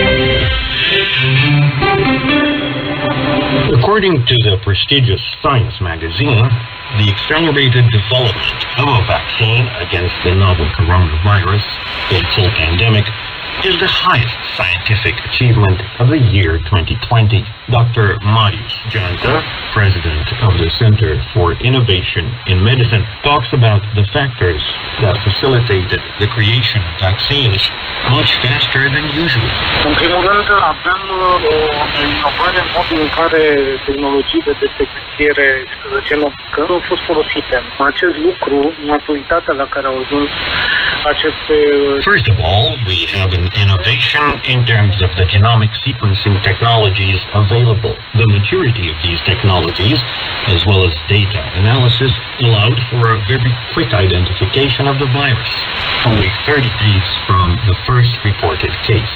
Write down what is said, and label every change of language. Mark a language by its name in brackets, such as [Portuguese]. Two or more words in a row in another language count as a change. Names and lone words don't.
[English] According to the prestigious Science magazine, the accelerated development of a vaccine against the novel coronavirus, a full pandemic, is the highest scientific achievement of the year 2020. Dr. Marius Janta, president of the Center for Innovation in Medicine, talks about the factors that facilitated the creation of vaccines much faster than usual. [Romanian] În primul rând, avem o inovare în modul în care tehnologiile de secvențiere genomică au fost folosite. Acest lucru, maturitatea la care au ajuns aceste... [English] First of all, we have an innovation in terms of the genomic sequencing technologies available. The maturity of these technologies, as well as data analysis, allowed for a very quick identification of the virus, only 30 days from the first reported case.